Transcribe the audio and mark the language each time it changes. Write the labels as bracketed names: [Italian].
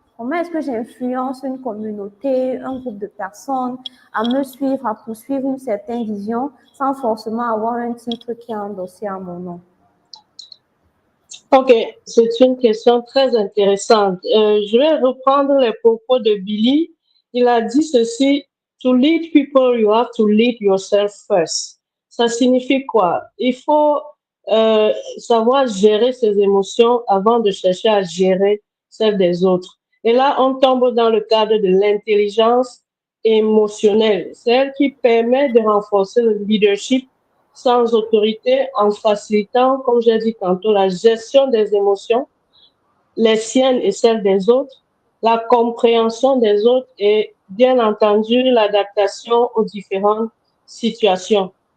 [French] Comment est-ce que j'influence une communauté, un groupe de personnes à me suivre, à poursuivre une certaine vision, sans forcément avoir un titre qui est endossé à mon nom? Ok, c'est une question très intéressante. Je vais reprendre les propos de Billy. Il a dit ceci: [English] To lead people, you have to lead yourself first. [French] Ça signifie quoi? Il faut savoir gérer ses émotions avant de chercher à gérer celles des autres. Et là, on tombe dans le cadre de l'intelligence émotionnelle, celle qui permet de renforcer le leadership sans autorité en facilitant, comme j'ai dit tantôt, la gestion des émotions, les siennes et celles des autres, la compréhension des autres et bien entendu l'adaptation aux différentes situations.